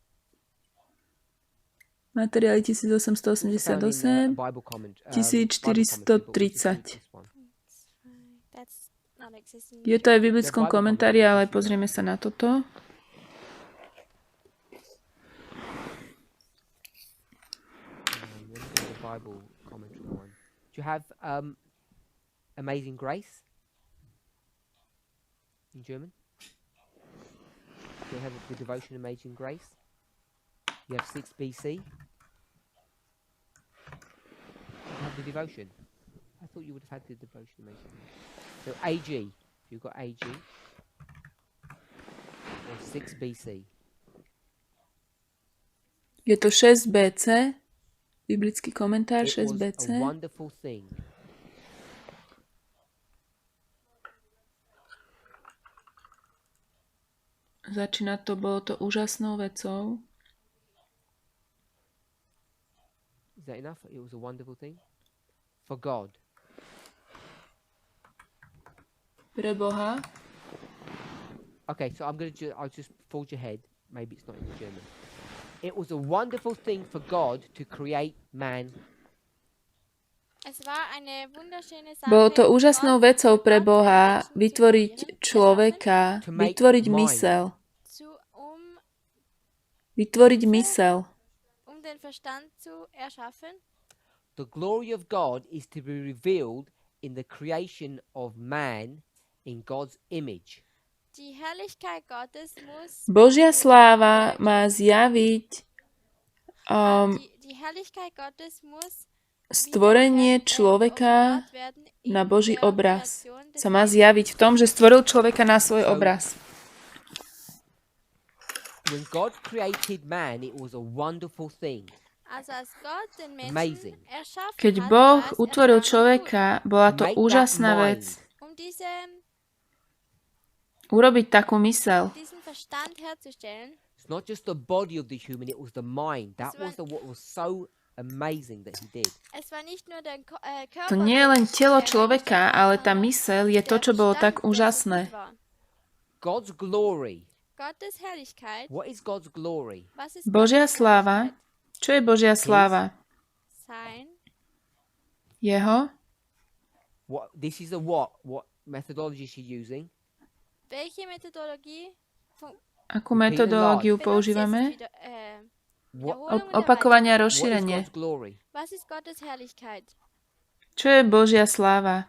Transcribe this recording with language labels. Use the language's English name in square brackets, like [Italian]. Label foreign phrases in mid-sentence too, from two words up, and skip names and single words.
[Slovak] Materiály 1888, 1430. [English] That's not existing. [Slovak] Je to aj v biblickom komentári, ale pozrieme sa na toto. [English] The Bible commentary one. Do you have Amazing Grace in German? Do you have the devotion Amazing Grace? You have 6 BC. You have the devotion. I thought you would have had the devotion Amazing Grace. So AG, you've got AG. Or 6 BC. [Slovak] Je to 6 BC, biblický komentár [English] It [Slovak] 6 [English] was [Slovak] BC. [English] a wonderful thing. [Slovak] Začína to, bolo to úžasnou vecou. [English] Is that enough? It was a wonderful thing for God. [Slovak] Pre Boha. [English] Okay, so I'll just fold your head. Maybe it's not in German. It was a wonderful thing for God to create man. [German] Es war eine wunderschöne Sache. [Slovak] Bolo to úžasnou [German] Gott [Slovak] vecou pre [German] hat [Slovak] Boha [German] den Menschen [Slovak] vytvoriť [German] zu [Slovak] človeka, [English] To make [Slovak] vytvoriť [English] mind. [Slovak] mysel. [German] zu, [Slovak] Vytvoriť mysel. [German] den Verstand zu erschaffen. [English] The glory of God is to be revealed in the creation of man in God's image. [German] Die Herrlichkeit Gottes muss [Slovak] Božia sláva má zjaviť [German] die Herrlichkeit Gottes muss [Slovak] stvorenie človeka na Boží obraz. Sa má zjaviť v tom, že stvoril človeka na svoj obraz. [English] When God created man, it was a wonderful thing. [German] Also als Gott den Menschen [English] Amazing. [German] erschaffen [Slovak] Keď [German] hat, [Slovak] Boh [German] war es [Slovak] utvoril [German] erstaunlich [Slovak] človeka, bola to [English] Make that [Slovak] úžasná [English] mind. [Slovak] vec. [German] gut. Diese [Slovak] Urobiť takú mysel. [German] diesen Verstand herzustellen. [English] It's not just the body of the human, it was the mind. That was what was so amazing that he did. [German] Es war nicht nur der Körper, [Slovak] To nie je len telo [German] der [Slovak] človeka, [German] Mensch, [Slovak] ale tá [German] sondern [Slovak] myseľ je to, [German] der [Slovak] čo bolo [German] Verstand, [Slovak] tak [German] der so [Slovak] úžasné. [German] gut war. [English] God's glory. [German] Gottes Herrlichkeit. [English] What is God's glory? [German] Was ist [Slovak] Božia [German] Gottes [Slovak] sláva. [German] Herrlichkeit? [Slovak] Čo je Božia sláva? [German] Sein. [Slovak] Jeho? [English] What? This is a what? What methodology is she using? [German] Welche Methodologie [Slovak] Akú metodológiu [German] benutzt [Slovak] používame? [German] jetzt wieder, [English] What? [German] Wiederholung und [Slovak] Opakovanie a [English] What is [Slovak] rozšírenie. [English] God's glory? [German] Was ist Gottes Herrlichkeit? [Slovak] Čo je Božia sláva?